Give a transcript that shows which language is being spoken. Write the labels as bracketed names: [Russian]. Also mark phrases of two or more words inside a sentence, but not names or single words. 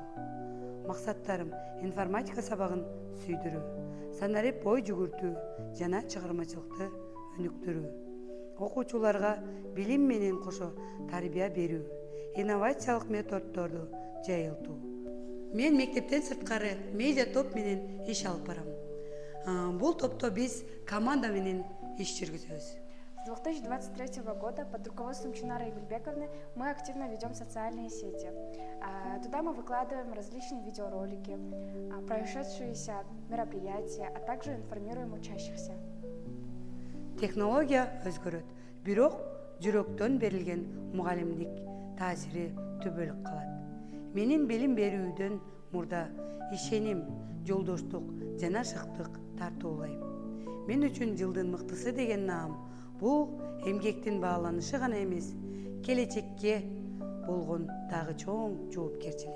[Kyrgyz] Максаттарым информатика сабагын сүйдүрүү, санарип ой жүгүртүү жана чыгармачылыкты өнүктүрүү, окуучуларга билим менен кошо тарбия берүү, инновациялык методдорду жайылтуу. Мен мектептен сырткары медиа топ менен иш алып барам. Бул топто биз команда менен иш жүргүзөбүз. [Russian] С 2023 года под руководством Чынары Эмилбековны мы активно ведем социальные сети. Туда мы выкладываем различные видеоролики, прошедшиеся мероприятия, а также информируем учащихся. [Kyrgyz] Технология өзгөрөт, бирок жүрөктөн берилген мугалимдик таасири түбөлүк калат. Менин билим берүүдөн мурда ишеним, жолдоштук жана шыктык тартуулайм. Мен үчүн жылдын мыктысы деген наам бул эмгектин бааланышы гана эмес, келечекке болгон дагы чоң жоопкерчилик.